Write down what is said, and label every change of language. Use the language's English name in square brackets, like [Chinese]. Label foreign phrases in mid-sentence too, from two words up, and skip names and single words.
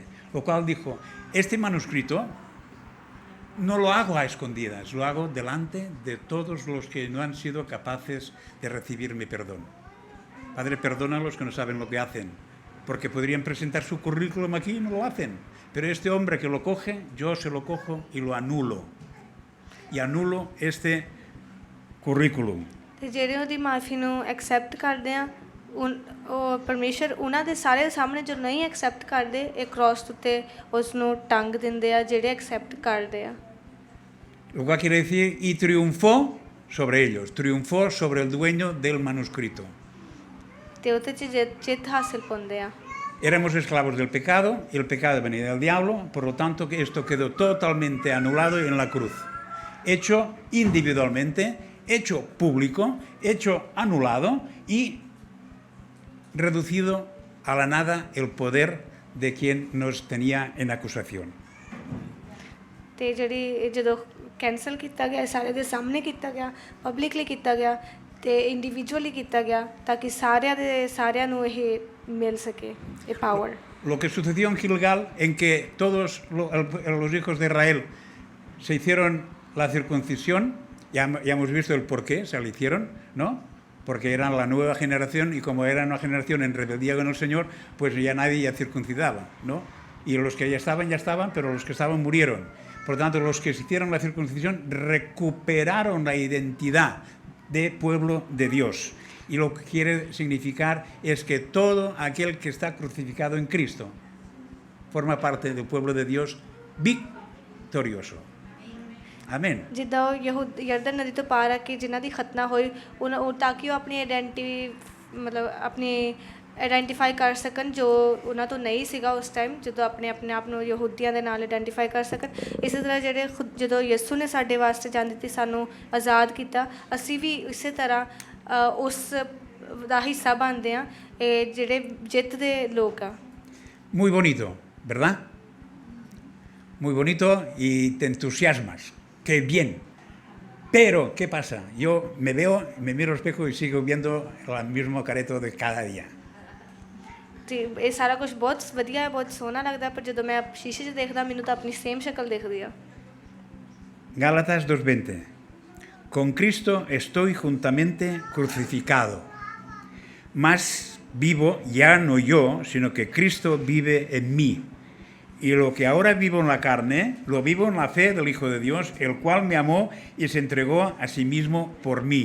[Spanish] Lo cual dijo, este manuscrito no lo hago a escondidas, lo hago delante de todos los que no han sido capaces de recibir mi perdón. Padre, perdona a los que no saben lo que hacen, porque podrían presentar su currículum aquí y no lo hacen. Pero este hombre que lo coge, yo se lo cojo y lo anulo. Y anulo este currículum. [Punjabi] ਤੇ ਜਿਹੜੇ ਉਹਦੀ ਮਾਫੀ ਨੂੰ ਐਕਸੈਪਟ ਕਰਦੇ ਆ ਉਹ ਪਰਮੇਸ਼ਰ ਉਹਨਾਂ ਦੇ ਸਾਰੇ ਸਾਹਮਣੇ ਜੋ ਨਹੀਂ ਐਕਸੈਪਟ ਕਰਦੇ ਇਹ ਕ੍ਰਾਸ ਉੱਤੇ ਉਸ ਨੂੰ ਟੰਗ ਦਿੰਦੇ ਆ ਜਿਹੜੇ ਐਕਸੈਪਟ ਕਰਦੇ ਆ [Spanish] Lo cual quiere decir, y triunfó sobre ellos, triunfó sobre el dueño del manuscrito. [Punjabi] ਤੇ ਉਹਦੇ 'ਚ ਜਿੱਤ ਹਾਸਿਲ ਪਾਉਂਦੇ ਆ [Spanish] Éramos esclavos del pecado y el pecado venía del diablo, por lo tanto que esto quedó totalmente anulado en la cruz. Hecho individualmente, hecho público, hecho anulado y reducido a la nada el poder de quien nos tenía en acusación. [Punjabi] ਤੇ ਜਿਹੜੀ ਜਦੋਂ ਕੈਂਸਲ ਕੀਤਾ ਗਿਆ ਸਾਰੇ ਦੇ ਸਾਹਮਣੇ ਕੀਤਾ ਗਿਆ ਪਬਲਿਕਲੀ ਕੀਤਾ ਗਿਆ ਤੇ ਇੰਡੀਵਿਜੂਅਲੀ ਕੀਤਾ ਗਿਆ ਤਾਂ ਕਿ ਸਾਰਿਆਂ ਨੂੰ ਇਹ ਮਿਲ ਸਕੇ ਇਹ ਪਾਵਰ [Spanish] Lo que sucedió en Gilgal, en que todos los hijos de Israel se hicieron la circuncisión, ya hemos visto el por qué se la hicieron, ¿no? Porque eran la nueva generación y como era una generación en rebeldía con el Señor, pues ya nadie ya circuncidaba, ¿no? Y los que ya estaban, pero los que estaban murieron. Por lo tanto, los que se hicieron la circuncisión recuperaron la identidad de pueblo de Dios. Y lo que quiere significar es que todo aquel que está crucificado en Cristo forma parte del pueblo de Dios victorioso. Amén. [Punjabi] ਜਿੱਦਾਂ ਉਹ ਯਰਦਨ ਨਦੀ ਤੋਂ ਪਾਰ ਆ ਕੇ ਜਿਨ੍ਹਾਂ ਦੀ ਖਤਨਾ ਹੋਈ ਉਹ ਤਾਂ ਕਿ ਉਹ ਆਪਣੀ ਆਪਣੀ ਆਇਡੈਂਟੀਫਾਈ ਕਰ ਸਕਣ ਜੋ ਉਹਨਾਂ ਤੋਂ ਨਹੀਂ ਸੀਗਾ ਉਸ ਟਾਈਮ ਜਦੋਂ ਆਪਣੇ ਆਪ ਨੂੰ ਯਹੂਦੀਆਂ ਦੇ ਨਾਲ ਆਇਡੈਂਟੀਫਾਈ ਕਰ ਸਕਣ ਇਸੇ ਤਰ੍ਹਾਂ ਜਿਹੜੇ ਜਦੋਂ ਯਿਸੂ ਨੇ ਸਾਡੇ ਵਾਸਤੇ ਜਾਨ ਦਿੱਤੀ ਸਾਨੂੰ ਆਜ਼ਾਦ ਕੀਤਾ ਅਸੀਂ ਵੀ ਇਸੇ ਤਰ੍ਹਾਂ ਉਸ ਦਾ ਹਿੱਸਾ ਬਣਦੇ ਹਾਂ ਇਹ ਜਿਹੜੇ ਜਿੱਤ ਦੇ ਲੋਕ ਆ [Spanish] Muy bonito, ¿verdad? Muy bonito y te entusiasmas. ¡Qué bien! Pero, ¿qué pasa? Yo me miro al espejo y sigo viendo el mismo careto de cada día. [Punjabi] ਤੇ ਇਹ ਸਾਰਾ ਕੁਝ ਬਹੁਤ ਵਧੀਆ ਹੈ ਬਹੁਤ ਸੋਹਣਾ ਲੱਗਦਾ ਪਰ ਜਦੋਂ ਮੈਂ ਸ਼ੀਸ਼ੇ 'ਚ ਦੇਖਦਾ ਮੈਨੂੰ ਤਾਂ ਆਪਣੀ ਸੇਮ ਸ਼ਕਲ ਦਿਖਦੀ ਆ [Spanish] Gálatas 2:20. Con Cristo estoy juntamente crucificado. Mas vivo ya no yo, sino que Cristo vive en mí. Y lo que ahora vivo en la carne, lo vivo en la fe del Hijo de Dios, el cual me amó y se entregó a sí mismo por mí.